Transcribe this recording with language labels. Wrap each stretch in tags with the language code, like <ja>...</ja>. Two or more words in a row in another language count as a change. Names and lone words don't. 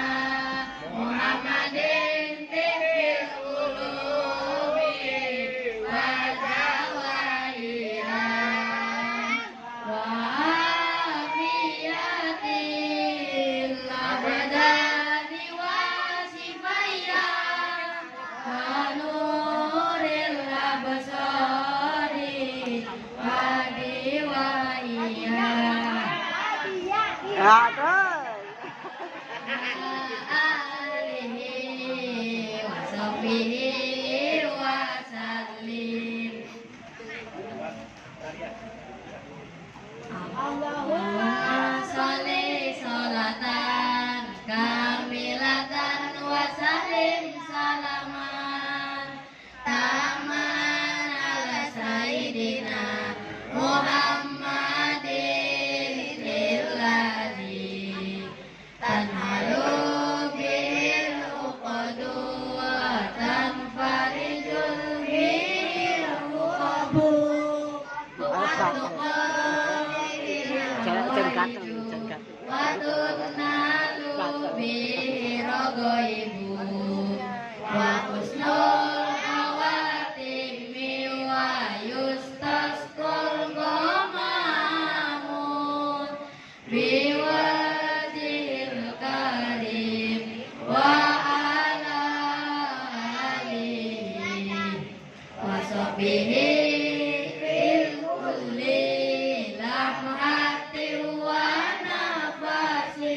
<ar>محمد طب القلوب ودوائها وعافية الأبدان وشفائها ونور الأبصار وضيائها</ar> <id>Aduh.</id> <ar>آله وصحبه وسلم. اللهم صل صلاة كاملة وسلم سلاما تاما على سيدنا محمد الذي تنحل به العقد وتنفرج به العقب</ar> <id>Jangan ganteng, jangan ganteng.</id> <ar>وتنال به الرغائب وحسن الخواتم ويستسقى الغمام بوجهه الكريم وعلى آله وصحبه في كل لمحة ونفس</ar>